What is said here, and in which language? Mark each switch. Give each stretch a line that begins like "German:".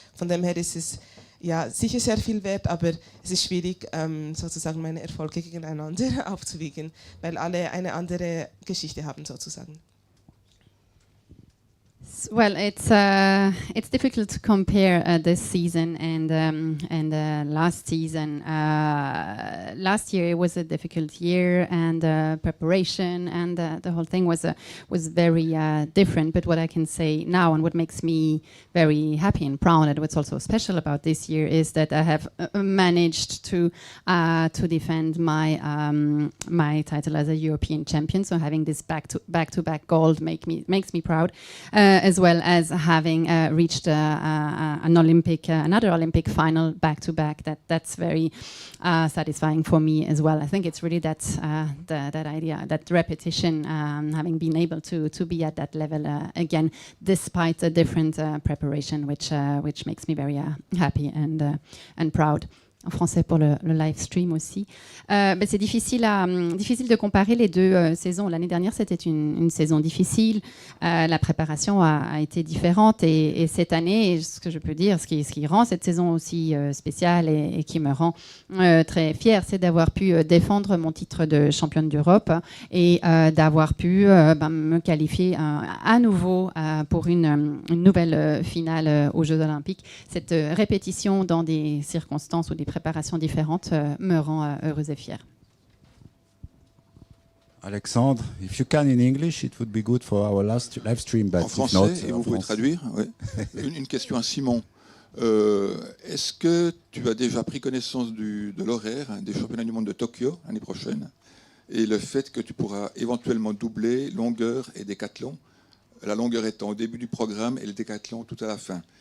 German: Von dem her ist es sicher sehr viel wert, aber es ist schwierig, sozusagen meine Erfolge gegeneinander aufzuwiegen, weil alle eine andere Geschichte haben, sozusagen.
English: Well, it's difficult to compare this season and last season. Last year it was a difficult year, and preparation and the whole thing was very different. But what I can say now, and what makes me very happy and proud, and what's also special about this year, is that I have managed to defend my title as a European champion. So having this back-to-back gold makes me proud. As well as having reached another Olympic final back-to-back. That's very satisfying for me as well. I think it's really that idea, that repetition, having been able to be at that level again, despite a different preparation, which makes me very happy and proud.
French: En français pour le live stream aussi. C'est difficile de comparer les deux saisons. L'année dernière, c'était une saison difficile. La préparation a été différente. Et cette année, ce que je peux dire, ce qui rend cette saison aussi spéciale et qui me rend très fière, c'est d'avoir pu défendre mon titre de championne d'Europe et d'avoir pu me qualifier à nouveau pour une nouvelle finale aux Jeux Olympiques. Cette répétition dans des circonstances ou des préparations différentes me rend heureuse et fière.
English: Alexandre, if you can in English, it would be good for our last live stream. But
French: en français,
English: not,
French: et vous pouvez traduire. Oui. Une question à Simon. Est-ce que tu as déjà pris connaissance de l'horaire des championnats du monde de Tokyo l'année prochaine, et le fait que tu pourras éventuellement doubler longueur et décathlon, la longueur étant au début du programme et le décathlon tout à la fin?